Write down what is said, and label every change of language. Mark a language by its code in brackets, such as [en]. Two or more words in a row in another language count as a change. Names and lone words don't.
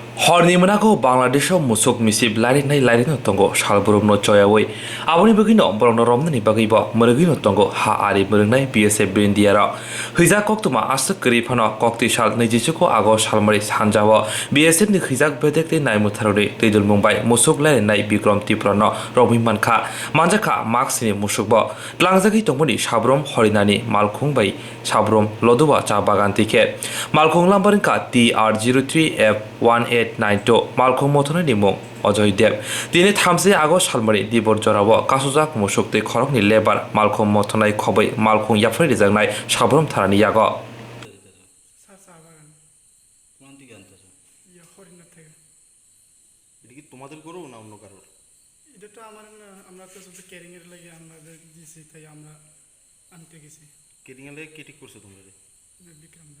[brx] हरनि मोनाखौ बांलादेशआव मुसुक मिसिब लायरिनो तंगो सालबुरुमनो चयावै आबनि बगिनो बरनो रमनि बगिबो मरगिनो तंगो हा आरि मरंनाय बीएसएफ बिरिन्दियारा हैजा कक्तुमा आसक करिफानो कक्ति साल नैजिसुको आगस्ट सालमरि सानजाव बीएसएफ नि खैजाक बेदेकते नायमुथारदे दैदुल मुंबाई मुसुक लायरिनाय बिक्रम तिप्रनो रबिमानखा मानजाखा मार्क्सनि मुसुकबो tlangजगि तंगमनि साब्रम हरिनानि मालखुं बै साब्रम लदुवा चा बागान टिकेट मालखुं लाम्बारिंका TR03F1892 मालखुं मथननि मुं अजय देव दिनै 3 आगस्ट सालमरि दिबर जराव कासुजाक मुसुकते खरकनि लेबार मालखुं मथनाय खबै मालखुं याफ्राय रिजांनाय साब्रम थारानि याग [bn] তোমাদের করো না অন্য কারোর? এটা তো আমরা তো শুধু কেরিং এর লাগে আমাদের দিছি তাই আমরা আনতে গেছি। কেরিং এর লাগে কে ঠিক করছো তোমরা? বিক্রম দা।